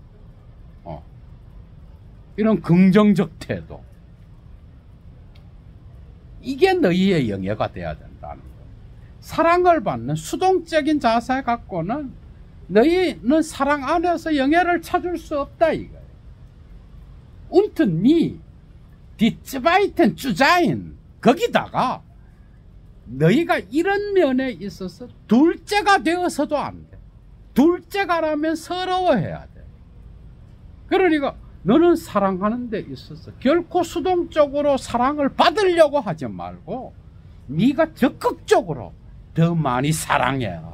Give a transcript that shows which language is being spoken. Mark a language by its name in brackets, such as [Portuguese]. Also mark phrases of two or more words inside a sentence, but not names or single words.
[Korean] 이런 긍정적 태도. 이게 너희의 영예가 돼야 된다는 거예요. 사랑을 받는 수동적인 자세 갖고는 너희는 사랑 안에서 영예를 찾을 수 없다 이거예요. [German] Und nie die zweiten zu sein. [Korean] 거기다가 너희가 이런 면에 있어서 둘째가 되어서도 안 돼. 둘째가라면 서러워해야 돼. 그러니까 너는 사랑하는 데 있어서 결코 수동적으로 사랑을 받으려고 하지 말고 네가 적극적으로 더 많이 사랑해라.